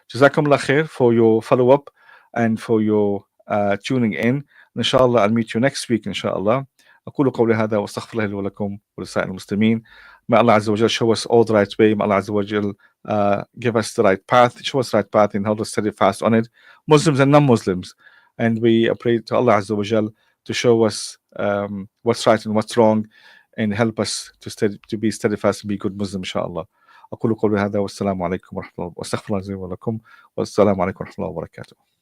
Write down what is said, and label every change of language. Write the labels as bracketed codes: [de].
[en] Jazakumullah khair for your follow-up and for your tuning in. Inshallah, I'll meet you next week, inshallah. [ar] أقول قولي هذا وأستغفر الله لي ولكم ولسائر المسلمين. [en] May Allah Azza wa Jal show us all the right way. May Allah Azza wa Jal give us the right path, show us the right path, and hold us steady fast on it, Muslims and non-Muslims. And we pray to Allah Azza wa Jal to show us what's right and what's wrong, and help us to be steadfast and be good Muslims, inshallah. [ar] أقول قولي هذا والسلام عليكم ورحمة الله وأستغفر الله لي ولكم والسلام عليكم ورحمة الله وبركاته.